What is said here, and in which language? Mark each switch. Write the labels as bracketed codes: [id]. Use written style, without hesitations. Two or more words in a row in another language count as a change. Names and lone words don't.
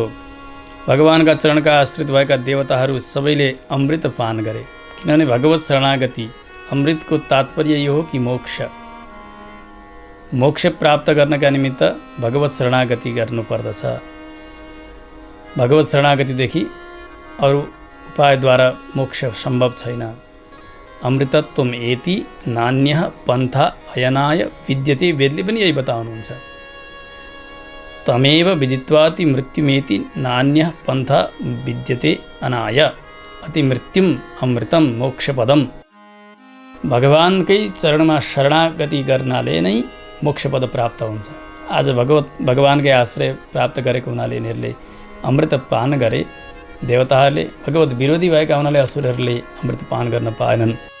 [ne] भगवान्का चरणका आश्रित भएका देवताहरू सबैले अमृत पान गरे, किनभने भगवत शरणागति, अमृतको तात्पर्य यो हो कि मोक्ष। मोक्ष प्राप्त गर्नका निमित्त भगवत शरणागति गर्नुपर्दछ। भगवत शरणागतिदेखि अरू उपायद्वारा मोक्ष सम्भव छैन। [sa] अमृतत्वम एति नान्यः पन्था अयनाय विद्यते, [ne] वेदले पनि यही बताउनुहुन्छ। [sa] तमेव विदित्वाति मृत्युमेति नान्यः पन्था विद्यते अनाय, अति मृत्युम अमृतम मोक्षपदम। [ne] भगवानकै चरणमा शरणागति गर्नाले नै मोक्षपद प्राप्त हुन्छ। आज भगवानकै आश्रय प्राप्त गरेको हुनाले यिनीहरूले अमृत पान गरे। देवताहरूले भगवत विरोधी भएका हुनाले असुरहरूले अमृत पान गर्न पाएनन्।